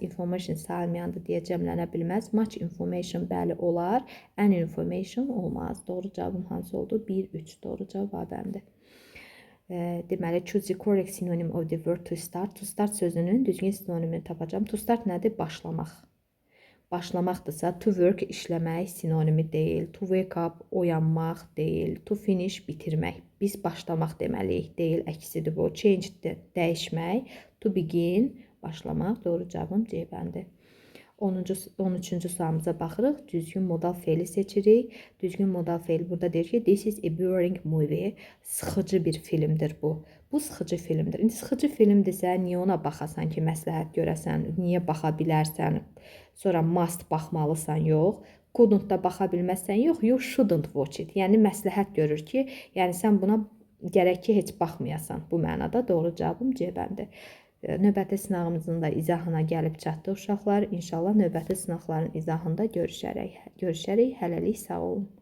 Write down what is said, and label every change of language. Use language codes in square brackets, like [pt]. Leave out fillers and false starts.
[az] Information sayılmayandır deyə cəmlənə bilməz. [en] Much information [az] bəli olar. [en] An information [az] olmaz. Doğru cavabım hansı oldu? 1-3. Doğru cavab A-bəndir. Deməli, [en] choose the correct synonym of the word to start. [az] To start sözünün düzgün sinonimini tapacağım. To start nədir? Başlamaq. Başlamaqdırsa, to work işləmək sinonimi deyil. To wake up oyanmaq deyil. To finish bitirmək. Biz başlamaq deməliyik, deyil, əksidir bu. Change dəyişmək. To begin başlamaq. Doğru cavabım C bəndi. 13-cü sualımıza baxırıq. Düzgün modal feili seçirik. Düzgün modal feil burada deyir ki, [en] this is a boring movie. [az] Sıxıcı bir filmdir bu. Bu sıxıcı filmdir. İndi sıxıcı filmdirsə, niyə ona baxasan ki, məsləhət görəsən, niyə baxa bilərsən, sonra must baxmalısan, yox. [en] Couldn't [az] da baxa bilməzsən, yox, [en] you shouldn't watch it. [az] Yəni, məsləhət görür ki, yəni sən buna gərək ki, heç baxmayasan. Bu mənada doğru cavabım C bəndi. Növbəti sınağımızın da izahına gəlib çatdıq uşaqlar. İnşallah növbəti sınaqların izahında görüşərik. Hələlik sağ olun.